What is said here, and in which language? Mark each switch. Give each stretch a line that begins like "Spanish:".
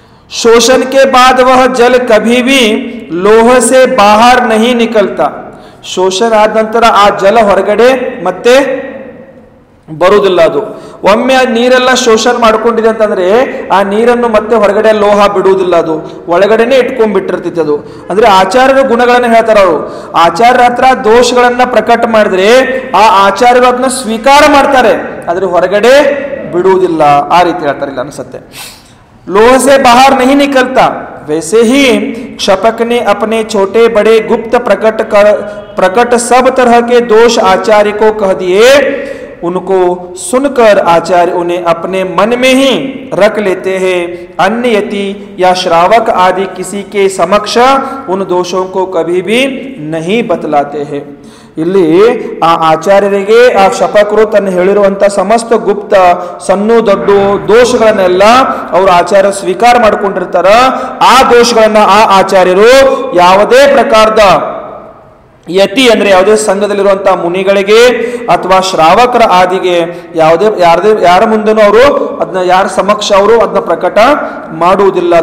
Hindi: शोषण के बाद वह जल कभी भी लोह से बाहर नहीं निकलता.
Kannada: ಶೋಷಣ ಆದ ನಂತರ ಆ ಜಲ ಹೊರಗಡೆ ಮತ್ತೆ ಬರುವುದಿಲ್ಲ. ಅದು ಒಮ್ಮೆ ಆ ನೀರೆಲ್ಲ ಶೋಷಣೆ ಮಾಡ್ಕೊಂಡಿದೆ ಅಂತಂದ್ರೆ ಆ ನೀರನ್ನು ಮತ್ತೆ ಹೊರಗಡೆ ಲೋಹ ಬಿಡುವುದಿಲ್ಲ, ಅದು ಒಳಗಡೆನೆ ಇಟ್ಕೊಂಡ್ಬಿಟ್ಟಿರ್ತೈತಿ. ಅದು ಅಂದ್ರೆ ಆಚಾರ್ಯರ ಗುಣಗಳನ್ನ ಹೇಳ್ತಾರ ಅವರು. ಆಚಾರ್ಯರ ಹತ್ರ ದೋಷಗಳನ್ನ ಪ್ರಕಟ ಮಾಡಿದ್ರೆ ಆ ಆಚಾರ್ಯರು ಅದನ್ನ ಸ್ವೀಕಾರ ಮಾಡ್ತಾರೆ, ಆದ್ರೆ ಹೊರಗಡೆ ಬಿಡುವುದಿಲ್ಲ. ಆ ರೀತಿ ಹೇಳ್ತಾರೆ ಇಲ್ಲ ಅನ್ಸತ್ತೆ.
Hindi: लोह से बाहर नहीं निकलता, वैसे ही क्षपक ने अपने छोटे बड़े गुप्त प्रकट सब तरह के दोष आचार्य को कह दिए. उनको सुनकर आचार्य उन्हें अपने मन में ही रख लेते हैं. अन्य यति या श्रावक आदि किसी के समक्ष उन दोषों को कभी भी नहीं बतलाते हैं.
Kannada: ಇಲ್ಲಿ ಆ ಆಚಾರ್ಯರಿಗೆ ಆ ಶಪಕರು ತನ್ನ ಹೇಳಿರುವಂತ ಸಮಸ್ತ ಗುಪ್ತ ಸಣ್ಣ ದೊಡ್ಡ ದೋಷಗಳನ್ನೆಲ್ಲ ಅವರು ಆಚಾರ್ಯ ಸ್ವೀಕಾರ ಮಾಡಿಕೊಂಡಿರ್ತಾರ. ಆ ದೋಷಗಳನ್ನ ಆ ಆಚಾರ್ಯರು ಯಾವುದೇ ಪ್ರಕಾರದ ಯತಿ ಅಂದ್ರೆ ಯಾವುದೇ ಸಂಘದಲ್ಲಿರುವಂತಹ ಮುನಿಗಳಿಗೆ ಅಥವಾ ಶ್ರಾವಕರ ಆದಿಗೆ ಯಾರ ಮುಂದೆನೂ ಅವರು ಅದನ್ನ ಯಾರ ಸಮಕ್ಷ ಅವರು ಅದನ್ನ ಪ್ರಕಟ ಮಾಡುವುದಿಲ್ಲ.